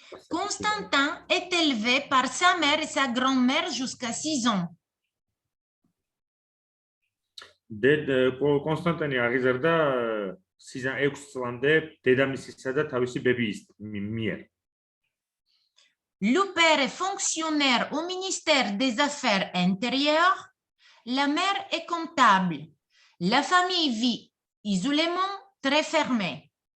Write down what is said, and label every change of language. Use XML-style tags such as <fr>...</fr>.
<fr>Constantin est élevé par sa mère et sa grand-mère jusqu'à 6 ans.</fr> <ka>კონსტანტინი აღიზარდა 6 წლამდე დედამისისა და თავისი ბებიის მიერ.</ka> <fr>Le père est fonctionnaire au ministère des Affaires intérieures. La mère est comptable. La famille vit isolément, très fermée.</fr>